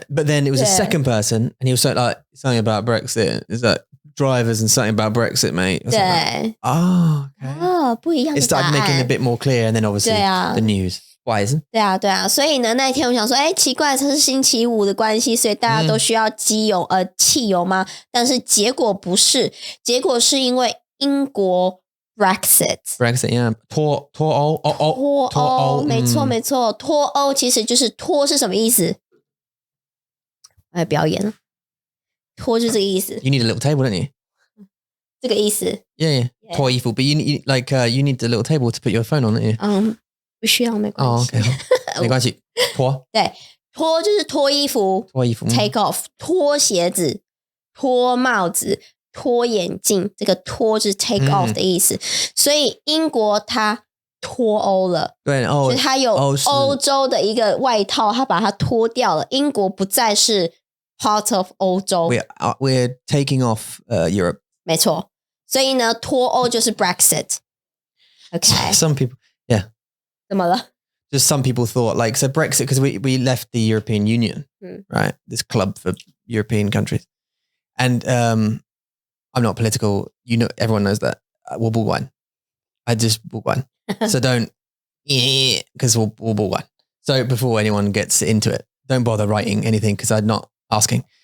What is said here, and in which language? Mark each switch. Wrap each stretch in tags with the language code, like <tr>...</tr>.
<en>But then it was a second person and he was like something about Brexit. It's like drivers and something about Brexit, mate.</en> <zh>Okay. 不一样的</zh> <en>It started making it a bit more clear and then obviously the news. Why isn't?</en> <zh>对啊。所以呢，那一天我想说，奇怪，这是星期五的关系，所以大家都需要汽油吗？但是结果不是，结果是因为英国Brexit, yeah. 脱欧，没错。脱欧其实就是脱是什么意思？表演了，脱就是这个意思。</zh> <en>You need a little table, don't you?</en> <zh>这个意思。</zh> <en>Yeah.</en> <zh>脱衣服</zh> <en>but you need you need a little table to put your phone on, don't you?</en> <zh>不需要，没关系。没关系。脱。对，脱就是脱衣服。</zh> <en>Take off，</en> <zh>脱鞋子，脱帽子。脱眼镜，这个脱是</zh> <en>take off</en> <zh>的意思，所以英国它脱欧了，对，所以它有欧洲的一个外套，它把它脱掉了，英国不再是</zh> <en>part of</en> <zh>欧洲</zh> <en>we're taking off Europe</en> <zh>没错，所以呢脱欧就是 Brexit Okay.</zh> <en>Some people, yeah.</en> <zh>怎么了</zh> <en>Just some people thought like, so Brexit, because we left the European Union, right? This club for European countries. And I'm not political. Everyone knows that. We'll ball one. I just ball one. So don't, because we'll ball one. So before anyone gets into it, don't bother writing anything because I'm not asking.</en>